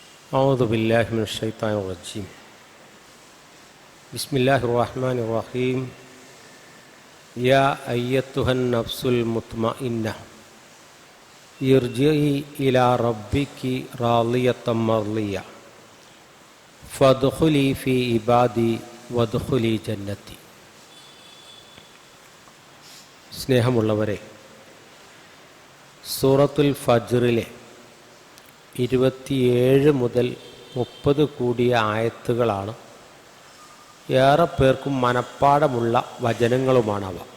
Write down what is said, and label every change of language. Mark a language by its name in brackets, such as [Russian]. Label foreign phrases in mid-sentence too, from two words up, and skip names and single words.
[Arabic] أعوذ بالله من الشيطان الرجيم بسم الله الرحمن الرحيم يا أيتها النفس المطمئنة ارجعي إلى ربك راضية مرضية فادخلي في عبادي وادخلي جنتي. [Malayalam] സ്നേഹമുള്ളവരെ, സൂറത്തുൽ ഫജ്റിലെ 27 മുതൽ 30 കൂടിയ ആയത്തുകളാണ്. ഏറെ പേർക്കും മനപ്പാടമുള്ള വചനങ്ങളുമാണവ.